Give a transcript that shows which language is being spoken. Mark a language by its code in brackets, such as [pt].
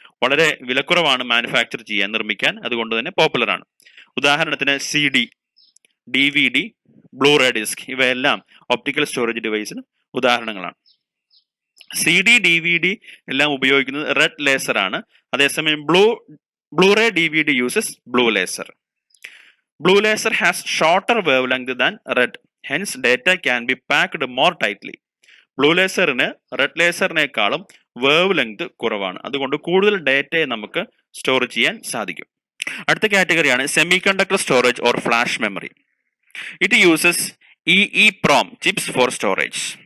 [ml] വളരെ വിലക്കുറവാണ് മാനുഫാക്ചർ ചെയ്യാൻ, നിർമ്മിക്കാൻ, അതുകൊണ്ട് തന്നെ പോപ്പുലർ ആണ്. ഉദാഹരണത്തിന് CD, DVD, ബ്ലൂറേ ഡിസ്ക് ഇവയെല്ലാം ഒപ്റ്റിക്കൽ സ്റ്റോറേജ് ഡിവൈസിന് ഉദാഹരണങ്ങളാണ്. CD, DVD എല്ലാം ഉപയോഗിക്കുന്നത് റെഡ് ലേസർ ആണ്. അതേസമയം [en] Blu-ray DVD uses blue laser. Blue laser has shorter wavelength than red, hence data can be packed more tightly. [ml] Blue ലേസറിന് red ലേസറിനേക്കാളും wave length കുറവാണ്, അതുകൊണ്ട് കൂടുതൽ ഡേറ്റയെ നമുക്ക് സ്റ്റോർ ചെയ്യാൻ സാധിക്കും. അടുത്ത കാറ്റഗറിയാണ് semi conductor storage or flash memory. [en] It uses EEPROM chips for storage.